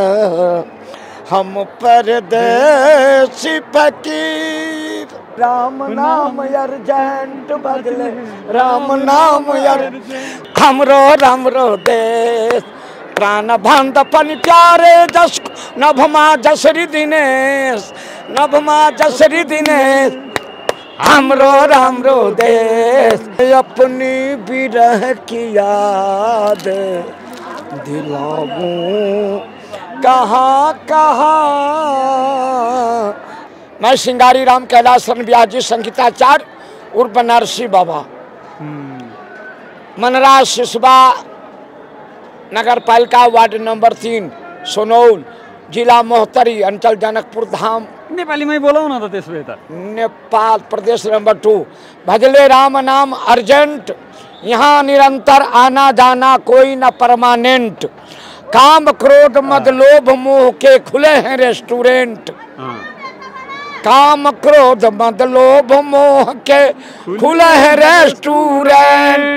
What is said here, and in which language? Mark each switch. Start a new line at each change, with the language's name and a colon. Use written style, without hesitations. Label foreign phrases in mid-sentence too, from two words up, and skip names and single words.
Hindi: हम परदेसी फकीर। राम नाम अर्जेंट बदले,
Nepali: राम नाम हमरो देश प्राण बंधपन प्यारे जस नभमा जसरी दिनेश, नभमा जसरी दिनेश हमरो देश।
Hindi: अपनी बिरह की याद दिलाऊं कहाँ कहाँ। मैं सिंगारी राम कैलाश व्यास जी संगीताचार्य उर्फ बनारसी बाबा, मनराज सिसवा नगर पालिका वार्ड नंबर 3 सोनौल जिला मोहतरी अंचल जनकपुर धाम। नेपाली में बोला ना तो
Nepali: त्यसो त
Hindi: नेपाल प्रदेश नंबर 2। भजले राम नाम अर्जेंट, यहाँ निरंतर आना जाना कोई न परमानेंट। काम क्रोध मद लोभ मोह के खुले हैं रेस्टोरेंट। काम क्रोध मद लोभ मोह के खुले हैं रेस्टोरेंट।